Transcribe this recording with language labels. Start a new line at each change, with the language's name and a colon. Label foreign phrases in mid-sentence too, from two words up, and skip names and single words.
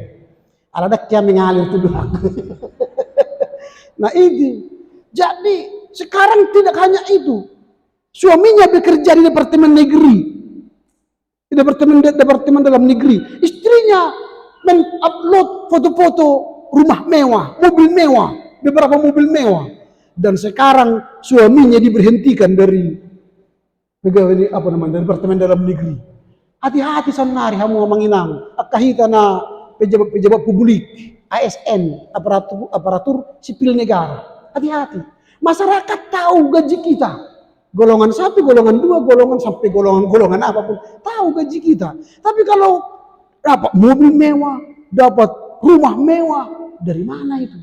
Indonesian: Ada kia mengalir tuduh. Nah ini. Jadi sekarang tidak hanya itu. Suaminya bekerja di Departemen Negeri. Di Departemen Dalam Negeri. Istrinya mengupload foto-foto rumah mewah, mobil mewah, beberapa mobil mewah. Dan sekarang suaminya diberhentikan dari pegawai dari Departemen Dalam Negeri. Hati-hati
Batak Toba: sanari hamu manginang. Akahita na
Indonesian: pejabat publik, ASN, aparatur sipil negara. Hati-hati. Masyarakat tahu gaji kita. Golongan 1, golongan 2, golongan sampai golongan apapun. Tahu gaji kita. Tapi kalau dapat mobil mewah, dapat rumah mewah, dari mana itu?